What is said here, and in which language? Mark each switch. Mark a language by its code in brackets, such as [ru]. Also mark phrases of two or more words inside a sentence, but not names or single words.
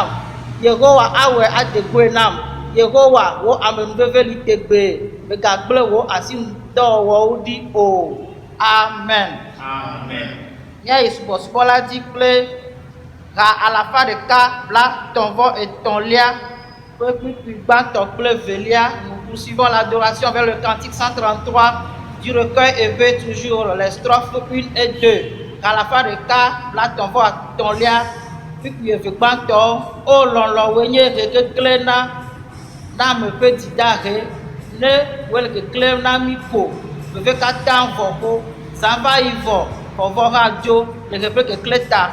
[ee] Yehowa awɔe adegboe nam. Yehowa wo amenuveve li tegbe, megagblẽ wo asinudɔwɔwɔwo ɖi o. Amen. Amen. Míayi subɔsubɔ la dzi kple ha alafa ɖeka blaetɔ̃ vɔ etɔ̃lia ƒe kpukpui gbãtɔ kple velia. [fr] Nous poursuivons l'adoration vers le cantique 133 du recueil élevé, toujours les strophes 1 et 2. [ee] Ha alafa ɖeka blaetɔ̃ vɔ etɔ̃lia kpukpui eve gbãtɔ, o lɔlɔwoe nye hekekle na ame ƒe dzidahe, ne wole keklẽ na mí ko, veve katã vɔ ko, zã va yi vɔ, xɔvɔ hã dzo le ƒe keklẽ ta.